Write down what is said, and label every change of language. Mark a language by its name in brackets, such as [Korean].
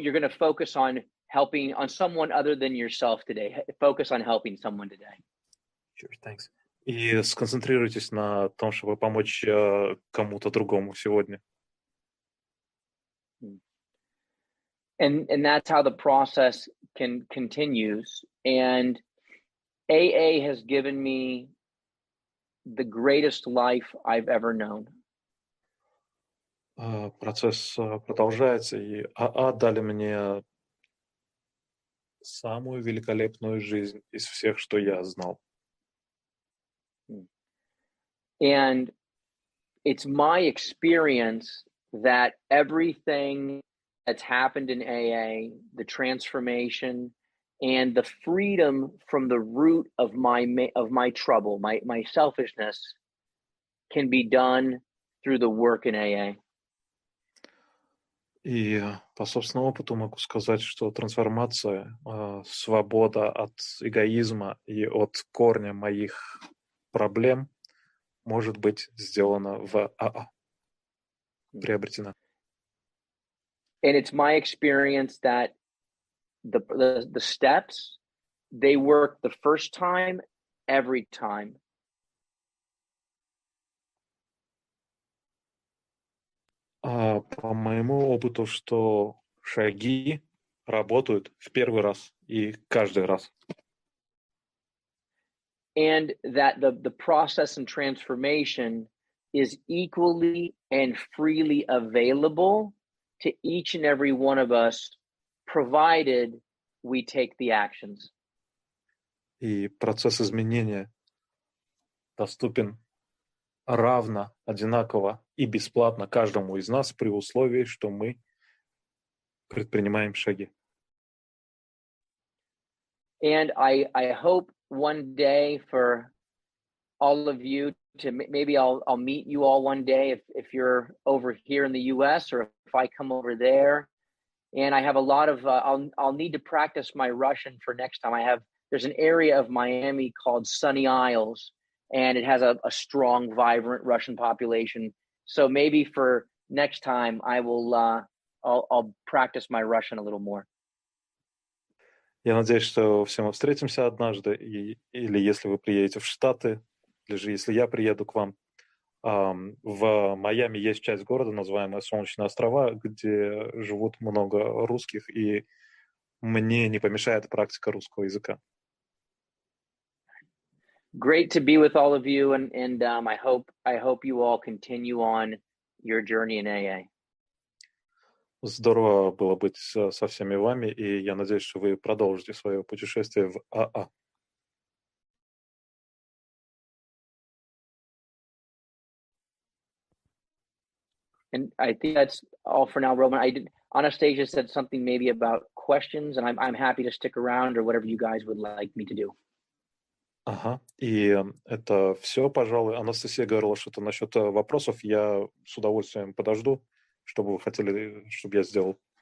[English] You're going to focus on helping on someone other than yourself today. Focus on helping someone today. Sure, thanks. [Russian] И сконцентрируйтесь на том, чтобы помочь кому-то другому сегодня. [English] And that's how the process continues. And AA has given me the greatest life I've ever known. [Russian] Процесс продолжается, и АА дали мне самую великолепную жизнь из всех, что я знал. [English] And it's my experience that everything that's happened in AA, the transformation and the freedom from the root of my trouble, my selfishness, can be done through the work in AA. [Russian] И по собственному опыту могу сказать, что трансформация, свобода от эгоизма и от корня моих проблем может быть сделана в АА, приобретена. [English] And it's my experience that the steps, they work the first time, every time. [Russian] По моему опыту, что шаги работают в первый раз и каждый раз. [English] And that the process and transformation is equally and freely available to each and every one of us, provided we take the actions. [Russian] И процесс изменения доступен равно, одинаково и бесплатно каждому из нас при условии, что мы предпринимаем шаги. [English] And I hope one day for all of you to maybe I'll meet you all one day if you're over here in the US or if I come over there. And I have a lot of I'll need to practice my Russian for next time. There's an area of Miami called Sunny Isles, and it has a strong, vibrant Russian population. So maybe for next time I will I'll practice my Russian a little more. [Russian] Я надеюсь, что все мы встретимся однажды, или если вы приедете в Штаты, или же если я приеду к вам. В Майами есть часть города, называемая Солнечные острова, где живут много русских, и мне не помешает практика русского языка. [English] Great to be with all of you, and I hope you all continue on your journey in AA. [Russian] Здорово было быть со всеми вами, и я надеюсь, что вы продолжите свое путешествие в АА. [English] And I think that's all for now, Roman. Anastasia said something maybe about questions, and I'm happy to stick around or whatever you guys would like me to do. [Russian] Ага, и это все, пожалуй. Анастасия говорила что-то насчет вопросов. Я с удовольствием подожду, что бы вы хотели, чтобы я сделал.